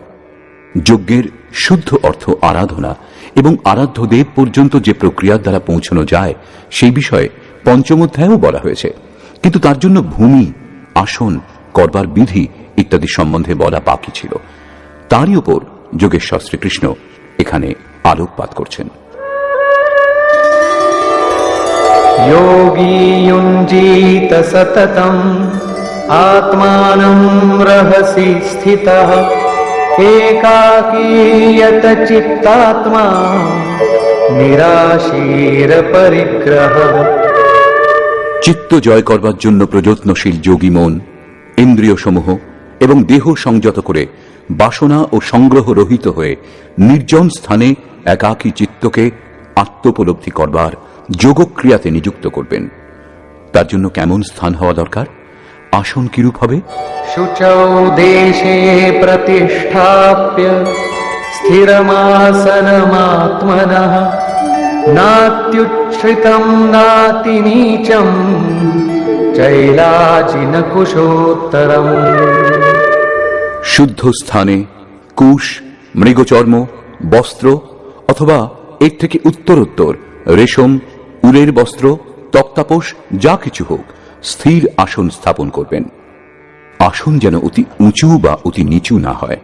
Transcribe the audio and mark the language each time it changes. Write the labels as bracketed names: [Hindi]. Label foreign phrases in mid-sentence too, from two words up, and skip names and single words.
[Bangla] যজ্ঞের শুদ্ধ অর্থ আরাধনা এবং আরাধ্য দেব পর্যন্ত যে প্রক্রিয়ার দ্বারা পৌঁছানো যায়, সেই বিষয়ে পঞ্চম অধ্যায়েও বলা হয়েছে। কিন্তু তার জন্য ভূমি, আসন, করবার বিধি ইত্যাদি সম্বন্ধে বলা বাকি ছিল। তারই উপর যোগেশ্বর শ্রীকৃষ্ণ এখানে আলোকপাত করছেন। [Sanskrit] योगी युञ्जीत सततम् आत्मानं रहसि स्थितः एकाकीयत चित्तात्मा निराशीर परिग्रह। [Bangla] চিত্ত জয় করবার জন্য প্রযত্নশীল যোগী মন, ইন্দ্রিয় সমূহ এবং দেহ সংযত করে বাসনা ও সংগ্রহ রহিত হয়ে নির্জন স্থানে একাকী চিত্তকে আত্মোপলব্ধি করবার যোগক্রিয়াতে নিযুক্ত করবেন। তার জন্য কেমন স্থান হওয়া দরকার? আসন কিরূপ হবে? [Sanskrit] शुचौ देशे प्रतिष्ठाप्य स्थिरमासनमात्मनः नात्युच्छ्रितं नातिनीचं चैलाजिनकुशोत्तरम्। [Bangla] শুদ্ধ স্থানে কুশ, মৃগচর্ম, বস্ত্র অথবা এর থেকে উত্তরোত্তর রেশম, উলের বস্ত্র, তক্তাপোষ যা কিছু হোক স্থির আসন স্থাপন করবেন। আসন যেন অতি উঁচু বা অতি নিচু না হয়।